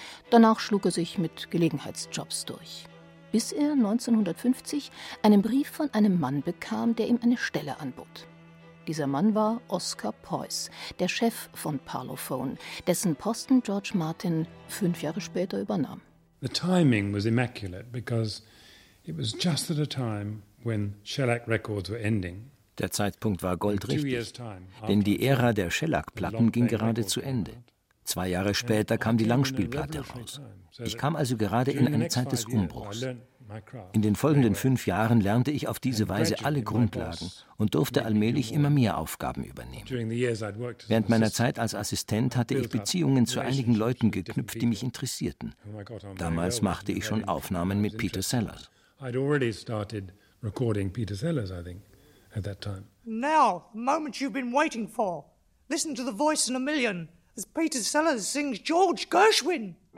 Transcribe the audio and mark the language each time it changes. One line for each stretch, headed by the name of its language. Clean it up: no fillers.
German: Danach schlug er sich mit Gelegenheitsjobs durch, bis er 1950 einen Brief von einem Mann bekam, der ihm eine Stelle anbot. Dieser Mann war Oscar Poyss, der Chef von Parlophone, dessen Posten George Martin 5 Jahre später übernahm.
English: The timing was immaculate because it was just at a time when Shellac Records were ending.
German: Der Zeitpunkt war goldrichtig, denn die Ära der Shellac-Platten ging gerade zu Ende. 2 Jahre später kam die Langspielplatte raus. Ich kam also gerade in eine Zeit des Umbruchs. In den folgenden 5 Jahren lernte ich auf diese Weise alle Grundlagen und durfte allmählich immer mehr Aufgaben übernehmen. Während meiner Zeit als Assistent hatte ich Beziehungen zu einigen Leuten geknüpft, die mich interessierten. Damals machte ich schon Aufnahmen mit Peter Sellers.
English: I'd already started recording Peter Sellers, I think, at that time. Now, the moment you've been waiting for. Listen to the voice in a million as Peter Sellers sings George Gershwin.